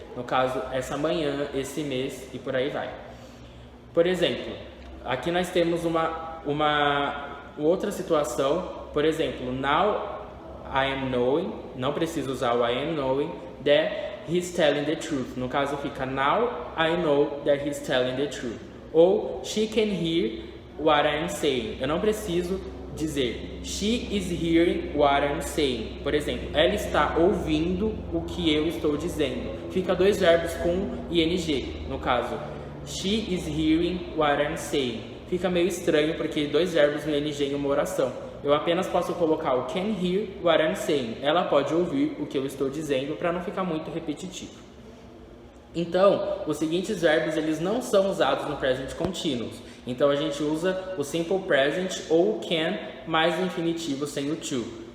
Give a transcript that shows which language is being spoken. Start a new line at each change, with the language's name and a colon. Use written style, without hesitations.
Portuguese: No caso, essa manhã, esse mês e por aí vai. Por exemplo, aqui nós temos uma outra situação, por exemplo,
English: now I am knowing,
Portuguese: não preciso usar o
English: I am knowing, that he's telling the truth.
Portuguese: No caso fica
English: now I know that he's telling the truth. Ou she can hear what I am saying.
Portuguese: Eu não preciso dizer
English: she is hearing what I'm saying.
Portuguese: Por exemplo, ela está ouvindo o que eu estou dizendo. Fica 2 verbos com ing. No caso,
English: she is hearing what I'm saying.
Portuguese: Fica meio estranho porque 2 verbos no ing em uma oração. Eu apenas posso colocar o
English: can hear what I'm saying.
Portuguese: Ela pode ouvir o que eu estou dizendo para não ficar muito repetitivo. Então, os seguintes verbos eles não são usados no Present Continuous. Então a gente usa o Simple Present ou o can mais o infinitivo sem o to.